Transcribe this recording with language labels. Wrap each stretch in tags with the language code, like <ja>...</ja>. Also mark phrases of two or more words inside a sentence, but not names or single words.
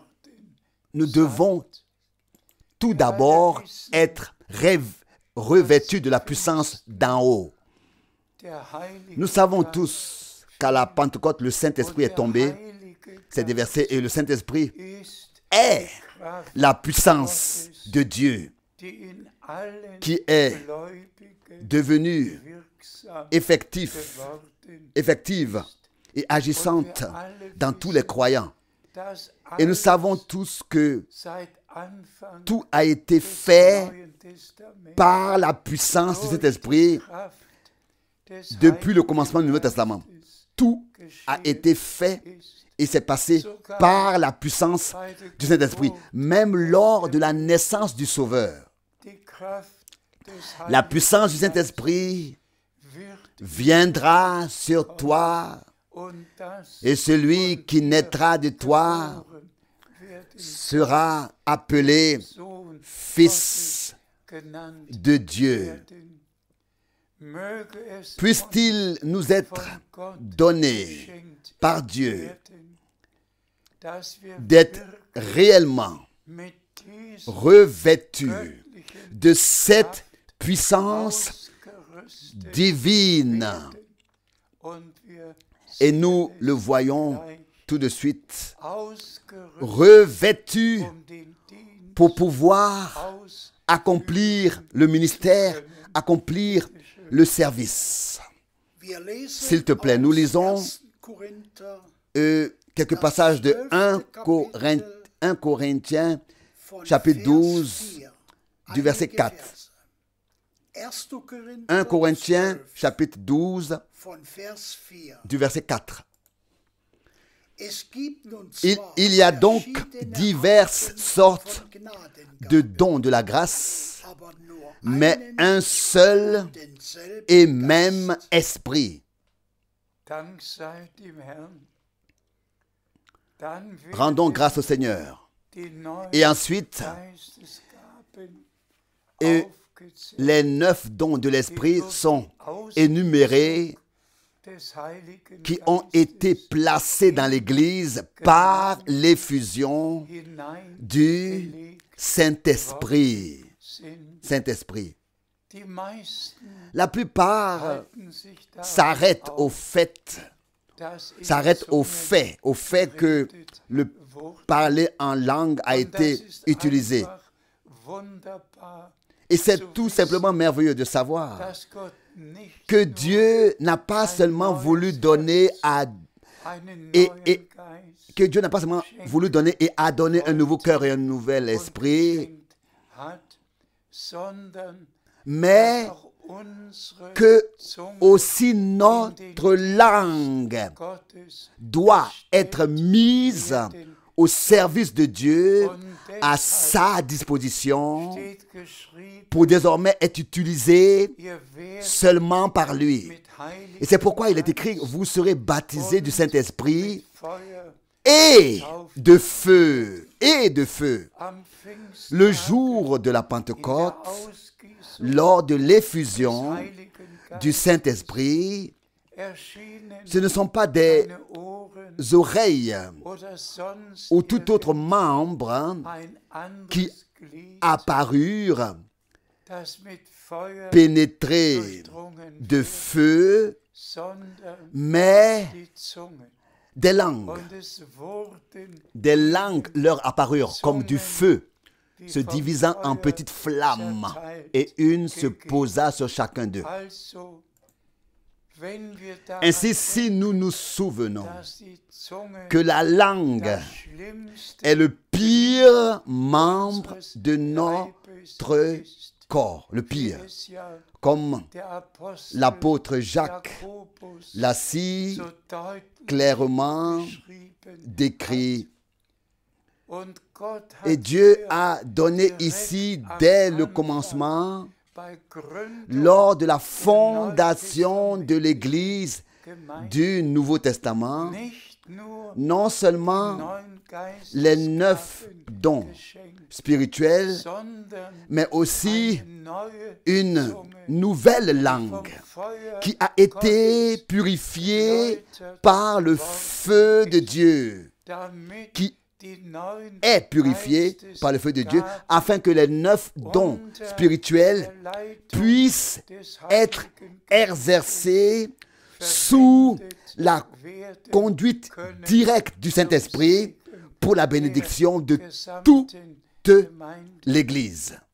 <fr>devons tout d'abord être revêtus de la puissance d'en haut.</fr> <de>der Heilige</de> <fr>Nous savons</fr> <de>Geist</de> <fr>tous qu'à la Pentecôte, le Saint-Esprit est tombé.</fr> <de>Heilige</de> <fr>C'est des versets. Et le Saint-Esprit</fr> <de>ist</de> <fr>est</fr> <de>Kraft,</de> <fr>la puissance de Dieu</fr> <de>die in allen</de> <fr>qui est</fr> <de>Gläubigen</de> <fr>devenue</fr> <de>wirksam</de> <fr>effective et agissante dans tous les croyants.</fr> <de>das</de> <fr>Et nous savons tous que</fr> <de>seit Anfang</de> <fr>tout a été</fr> <de>des</de> <fr>fait</fr> <de>Neuen Testaments</de> <fr>par la puissance du Saint-Esprit</fr> <de>Kraft des</de> <fr>depuis le commencement du Nouveau Testament. Tout a été fait et s'est passé par la puissance du Saint-Esprit, même lors de la naissance du Sauveur.</fr> <de>die Kraft des</de> <fr>La puissance du Saint-Esprit</fr> <de>wird</de> <fr>viendra sur toi</fr> <de>und das</de> <fr>et celui qui naîtra de toi</fr> <de>wird</de> <fr>sera appelé</fr> <de>Sohn</de> <fr>Fils</fr> <de>genannt</de> <fr>de Dieu.</fr> <de>werden. Möge es</de> <fr>Puisse-t-il nous être</fr> <de>von Gott</de> <fr>donné</fr> <de>geschenkt</de> <fr>par Dieu</fr> <de>werden, dass wir</de> <fr>d'être</fr> <de>wirklich</de> <fr>réellement</fr> <de>mit diesem</de> <fr>revêtus</fr> <de>göttlichen</de> <fr>de cette puissance</fr> <de>ausgerüstet</de> <fr>divine.</fr> <de>werden. Und wir</de> <fr>Et nous le voyons</fr> <de>gleich</de> <fr>tout de suite,</fr> <de>ausgerüstet</de> <fr>revêtus</fr> <de>den Dienst</de> <fr>pour pouvoir accomplir le ministère, accomplir le service.</fr> <de>Wir lesen</de> <fr>S'il te plaît, nous</fr> <de>aus</de> <fr>lisons</fr> <de>1. Korinther</de> <fr>quelques passages de 1 Corinthiens,</fr> <de>von</de> <fr>chapitre</fr> <de>Vers 12, 4.</de> <fr>du verset</fr> <de>Einige 4. Verse. 1. Korinther</de> <fr>1 Corinthiens, 12, chapitre 12,</fr> <de>von Vers 4.</de> <fr>du verset 4.</fr> <de>Es gibt nun</de> <fr>Il</fr> <de>zwar</de> <fr>y a donc</fr> <de>verschiedene</de> <fr>diverses</fr> <de>Arten</de> <fr>sortes</fr> <de>von Gnadengaben,</de> <fr>de dons de la grâce,</fr> <de>aber nur</de> <fr>mais</fr> <de>einen</de> <fr>un seul</fr> <de>und denselben</de> <fr>et</fr> <de>Geist.</de> <fr>même esprit.</fr> <de>Dank sei dem Herrn. Dann</de> <fr>Rendons</fr> <de>werden</de> <fr>grâce au Seigneur.</fr> <de>die neuen</de> <fr>Et ensuite,</fr> <de>Geistesgaben</de> <fr>et</fr> <de>aufgezählt</de> <fr>les 9 dons de l'esprit sont énumérés</fr> <de>des Heiligen</de> <fr>qui ont été</fr> <de>Geistes</de> <fr>placés dans l'Église par l'effusion du</fr> <de>hineingelegt</de> <fr>Saint-Esprit.</fr> <de>sind.</de> <fr>Saint-Esprit.</fr> <de>Die meisten</de> <fr>La plupart</fr> <de>halten sich daran</de> <fr>s'arrêtent au</fr> <de>auf,</de> <fr>fait,</fr> <de>dass in</de> <fr>s'arrêtent au</fr> <de>Zungen</de> <fr>fait que</fr> <de>geredet</de> <fr>le</fr> <de>wurde.</de> <fr>parler en langue a</fr> <de>Und</de> <fr>été</fr> <de>das ist</de> <fr>utilisé.</fr> <de>einfach wunderbar,</de> <fr>Et c'est tout simplement merveilleux de savoir</fr> <de>dass Gott nicht</de> <fr>que</fr> <de>nur</de> <fr>Dieu n'a pas seulement voulu donner à</fr> <de>einen</de> <fr>et-</fr> <de>neuen</de> <fr>et-</fr> <de>Geist</de> <fr>que Dieu n'a pas seulement voulu donner et a donné un nouveau cœur et un nouvel</fr> <de>uns</de> <fr>esprit,</fr> <de>geschenkt hat, sondern</de> <fr>mais</fr> <de>auch unsere</de> <fr>que</fr> <de>Zunge</de> <fr>aussi notre langue</fr> <de>Gottes</de> <fr>doit être mise au service de Dieu, à sa disposition,</fr> <de>steht geschrieben,</de> <fr>pour désormais être utilisée</fr> <de>ihr werdet</de> <fr>seulement par lui.</fr> <de>mit Heiligen</de> <fr>Et c'est pourquoi il est écrit, vous serez baptisés du Saint-Esprit</fr> <de>Feuer</de> <fr>et de feu,</fr> <de>am Pfingsttag</de> <fr>Le jour de la</fr> <de>in der</de> <fr>Pentecôte,</fr> <de>Ausgießung</de> <fr>lors de</fr> <de>des</de> <fr>l'effusion</fr> <de>Heiligen</de> <fr>du</fr> <de>Geistes</de> <fr>Saint-Esprit,</fr> <de>erschienen</de> <fr>ce ne sont pas des</fr> <de>deine Ohren</de> <fr>oreilles</fr> <de>oder sonst</de> <fr>ou tout autre membre</fr> <de>ein anderes</de> <fr>qui</fr> <de>Glied,</de> <fr>apparurent</fr> <de>das mit Feuer</de> <fr>pénétrés</fr> <de>durchdrungen</de> <fr>de</fr> <de>wird,</de> <fr>feu,</fr> <de>sondern</de> <fr>mais</fr> <de>die Zunge.</de> <fr>des langues.</fr> <de>Und es wurden</de> <fr>Des langues leur apparurent comme du feu,</fr> <de>die</de> <fr>se</fr> <de>vom</de> <fr>divisant en</fr> <de>Feuer</de> <fr>petites flammes,</fr> <de>zerteilt</de> <fr>et une se</fr> <de>gegeben.</de> <fr>posa sur chacun d'eux.</fr> <de>Also, wenn wir daran</de> <fr>Ainsi, si nous nous souvenons</fr> <de>dass die Zunge</de> <fr>que la langue</fr> <de>das Schlimmste</de> <fr>est le pire membre de</fr> <de>Leibes</de> <fr>notre</fr> <de>ist,</de> <fr>corps, le</fr> <de>wie</de> <fr>pire,</fr> <de>es ja</de> <fr>comme</fr> <de>der Apostel</de> <fr>l'apôtre Jacques</fr> <de>Jakobus</de> <fr>l'a si</fr> <de>so deutlich</de> <fr>clairement</fr> <de>beschrieben</de> <fr>décrit.</fr> <de>Und Gott hat</de> <fr>Et Dieu</fr> <de>hier</de> <fr>a donné</fr> <de>direkt</de> <fr>ici,</fr> <de>am</de> <fr>dès le</fr> <de>Anfang,</de> <fr>commencement,</fr> <de>bei Gründung</de> <fr>lors de la fondation de l'Église</fr> <de>Gemeinde</de> <fr>du Nouveau Testament,</fr> <de>nicht nur</de> <fr>non seulement</fr> <de>neuen</de> <fr>les 9 don</fr> <de>geschenkt,</de> <fr>spirituel,</fr> <de>sondern</de> <fr>mais aussi</fr> <de>eine neue</de> <fr>une</fr> <de>Zunge</de> <fr>nouvelle</fr> <de>vom</de> <fr>langue</fr> <de>Feuer</de> <fr>qui a été purifiée par le feu de Dieu,</fr> <de>damit</de> <fr>qui</fr> <de>die neuen</de> <fr>est purifiée par le feu de Dieu, afin que les 9 dons spirituels puissent être exercés sous la conduite directe du Saint-Esprit pour la bénédiction de toute l'Église.</fr>